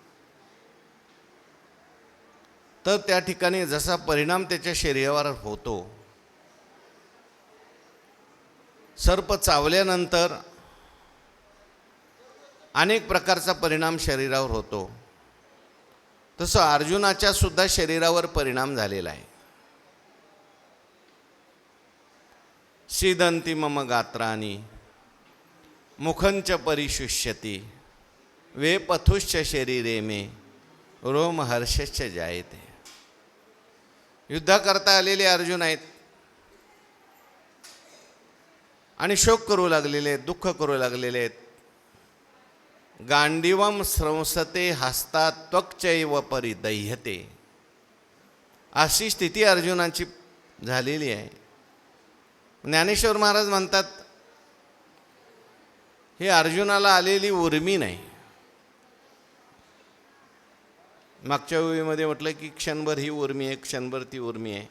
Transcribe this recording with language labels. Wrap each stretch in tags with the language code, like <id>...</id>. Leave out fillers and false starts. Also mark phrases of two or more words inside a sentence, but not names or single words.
<mr>तर त्या ठिकाणी जसा परिणाम त्याच्या शरीरावर होतो, सर्प चावल्यानंतर अनेक प्रकारचा परिणाम शरीरावर होतो, तसं अर्जुनाच्या सुद्धा शरीरावर परिणाम झालेला आहे।</mr> <sa>सीदंती मम गात्राणी मुखंच परिशुष्यति वे पथुश्च शरीरे मे रोम हर्षश्च जायते।</sa> <mr>युद्ध करता आलेले अर्जुन आहेत आणि शोक करू लागलेले आहेत, दुःख करू लागलेले आहेत.</mr> <sa>गांडीवम स्रंसते हस्तात त्वक्चैव परिदह्यते,</sa> <mr>अशी स्थिती अर्जुनाची झालेली आहे. ज्ञानेश्वर महाराज म्हणतात, हे अर्जुनाला आलेली उर्मी नाही. मागच्या ओळीमध्ये म्हटलं की क्षणभर ही उर्मी आहे, क्षणभर ती उर्मी आहे.</mr>